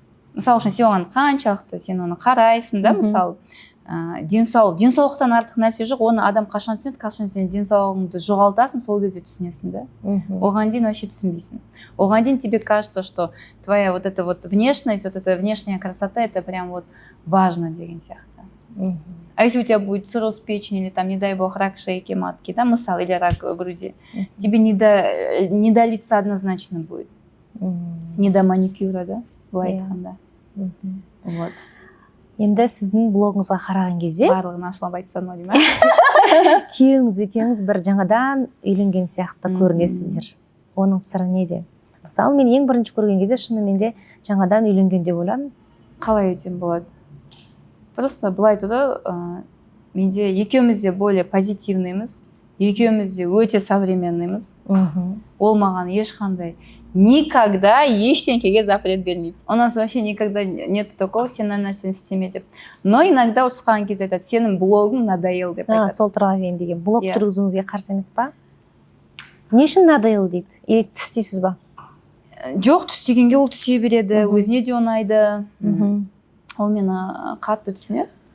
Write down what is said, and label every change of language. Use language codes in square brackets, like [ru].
[kk] Мысалы үшін сен оған қаншалықты сен оны қарайсың да, мысалы, денсаулықтан артық нәрсе жоқ, оны адам қашан түсінеді, қашан сен денсаулығыңды жоғалтасың, сол кезде түсінесің да. Оған дейін [ru] вообще [kk] түсінбейсің. Оған дейін [ru] тебе кажется, что твоя вот эта вот внешность, вот эта внешняя красота, это прям вот важно [kk] деген сияқты. [ru] А если у тебя будет цирроз печени или там, не дай бог, рак шейки матки, да, мысалы, или рак груди, тебе не до лица однозначно будет. Не до маникюра, да, [kk] былай айтқанда. [ru] Вот. [kk] Енді сіздің блогыңызға қараған кезде барлығын ашылып айтсам ма деймін. Күйеуіңіз екеуіңіз бір жаңадан үйленген сияқты көрінесіздер. Оның сыры неде? Мысалы, мен ең бірінші көрген кезде шынымен де жаңадан үйленген деп ойладым. Қалай өтем болады? [ru] Просто [kk] былай тұрды, менде екеуміз де более позитивныймыз. екеуміз де өте современныймыз. Ол маған ешқандай [ru] никогда [kk] ештеңкеге [ru] запрет [kk] бермейді. [ru] У нас вообще никогда нету такого, [kk] сен ана нәрсені істеме деп. [ru] Но иногда [kk] ұрысқан кезде айтады, сенің блогың [ru] надоел [kk] деп айтады. Сол туралы мен деген. Блог жүргізуіңізге қарсы емес па? Не үшін [ru] надоел [kk] дейді? [ru] Или [kk] түстейсіз ба? Жоқ, түстегенге ол түсе береді, өзіне де ұнайды. Ол мені қатты түсінеді.